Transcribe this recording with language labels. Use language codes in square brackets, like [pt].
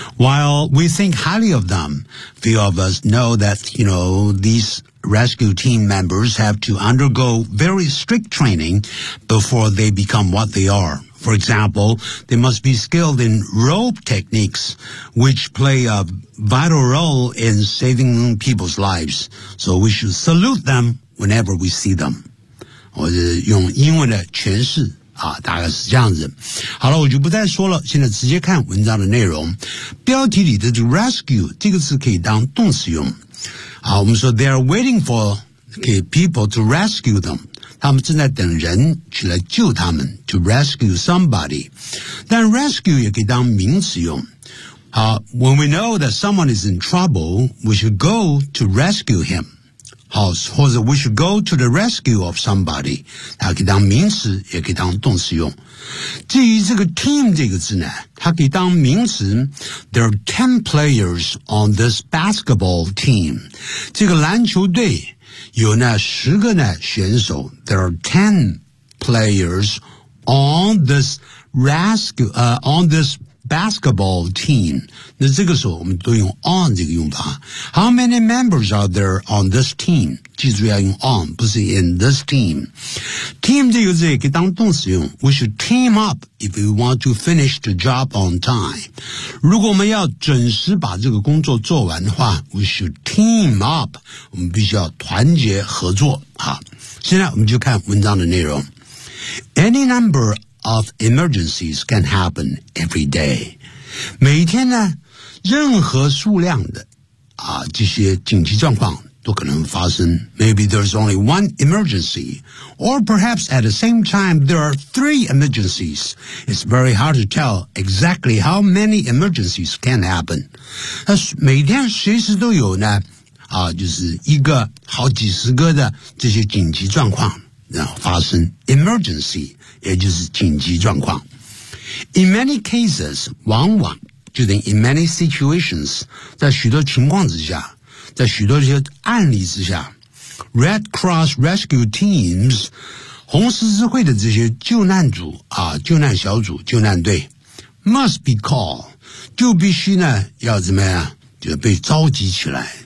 [en] While we think highly of them, few of us know that, you know, these rescue team members have to undergo very strict training before they become what they are. For example, they must be skilled in rope techniques, which play a vital role in saving people's lives. So we should salute them whenever we see them. [zh] 我是用英文的诠释啊，大概是这样子。好了，我就不再说了，现在直接看文章的内容。标题里的 rescue 这个词可以当动词用。好，我们说 [en] they are waiting for people to rescue them， [zh] 他们正在等人去来救他们 ， [en] to rescue somebody。 [zh] 但 rescue 也可以当名词用。 [en] 好 ，when we know that someone is in trouble， we should go to rescue him。 [zh] 或者 [en] we should go to the rescue of somebody， [zh] 它可以当名词也可以当动词用。至于这个 team 这个字呢，它可以当名词， [en] there are 10 players on this basketball team， [zh] 这个篮球队有呢十个呢选手， [en] there are 10 players on this rescue, on this basketball team. [zh] 那这个时候我们都用 on 这个用法。 [en] How many members are there on this team? [zh] 记住要用 on, 不是 [en] in this team. [zh] Team 这个字可以当动词用。 [en] We should team up if we want to finish the job on time. [zh] 如果我们要准时把这个工作做完的话 , [en] we should team up. [zh] 我们必须要团结合作。好，现在我们就看文章的内容。 [en] Any number of emergencies can happen every day. [zh] 每天呢，任何数量的啊这些紧急状况都可能发生。 [en] Maybe there's only one emergency, or perhaps at the same time there are three emergencies. It's very hard to tell exactly how many emergencies can happen. [zh] 每天随时都有呢，啊，就是一个好几十个的这些紧急状况。然后发生 emergency, 也就是紧急状况。 In many cases, 往往就等于 in many situations, 在许多情况之下，在许多这些案例之下， Red Cross Rescue Teams, 红十字会的这些救难组啊，救难小组、救难队 [en] must be called, [zh] 就必须呢要怎么样，就被召集起来。